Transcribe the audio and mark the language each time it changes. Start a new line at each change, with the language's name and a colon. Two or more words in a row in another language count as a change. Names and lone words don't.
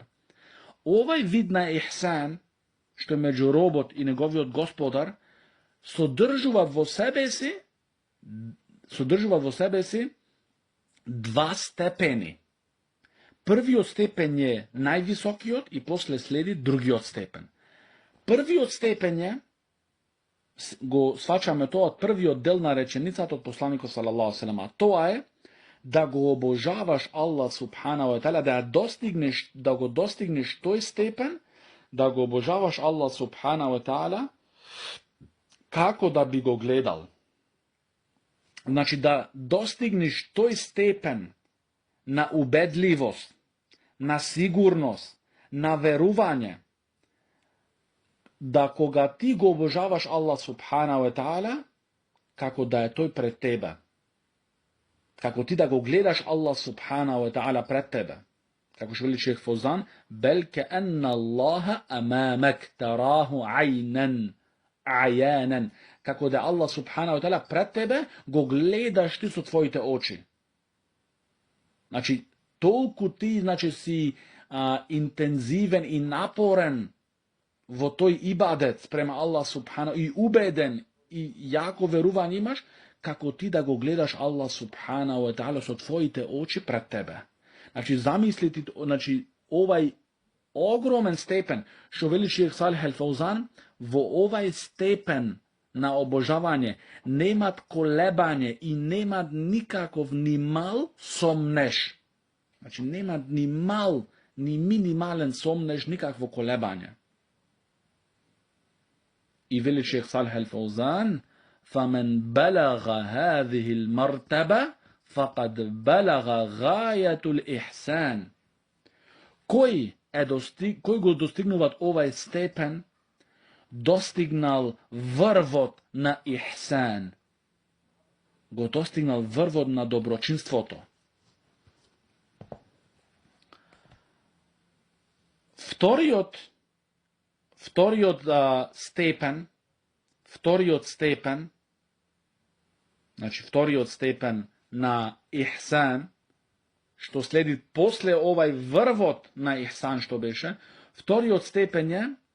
Macedonian: Овај вид на ихсан, што е меѓу робот и неговиот господар, содржуваат во себе си два степени. Првиот степен е највисокиот и после следи другиот степен. Првиот степен е, го сваќаме тоа од првиот дел на реченицата од посланикот
Arabic: صلى الله عليه وسلم,
Macedonian: тоа е да го обожаваш Аллах
Arabic: سبحانه وتعالى,
Macedonian: да го достигнеш тој степен, да го обожаваш Аллах
Arabic: سبحانه وتعالى
Macedonian: како да би го гледал. Значи, да достигнеш тој степен на убедливост, на сигурност, на верување, да кога ти го обожаваш Аллах
Arabic: سبحانه وتعالى,
Macedonian: како да е тој пред тебе. Како ти да го гледаш Аллах
Arabic: سبحانه وتعالى
Macedonian: пред тебе. Како што вели шейх
Arabic: Фаузан, بل كأن الله أمامك تراه عيانا عيانا.
Macedonian: Како да Аллах
Arabic: سبحانه وتعالى
Macedonian: пред тебе го гледаш ти со твоите очи. Значи, толку ти, значи, си интензивен и напорен во тој ибадет спрема Аллах субхана, и убеден и јако верување имаш, како ти да го гледаш Аллах
Arabic: سبحانه وتعالى
Macedonian: со твоите очи пред тебе. Значи, замисли ти, значи, овај огромен степен, што вели шейх Салих ел Фаузан, во овај степен на обожавање немат колебање и немат никаков ни мал сомнеш. Значи, немат ни мал, ни минимален сомнеш, никакво колебање. И вели шейх
Arabic: Салих ел Фаузан, فمن بلغ هذه المرتبة فقد بلغ غاية الإحسان.
Macedonian: Кој го достигнуват овај степен, достигнал врвот на ихсан, го достигнал врвот на доброчинството. Вториот степен, значи вториот степен на ихсан, што следи после овај врвот на ихсан што беше, вториот степен е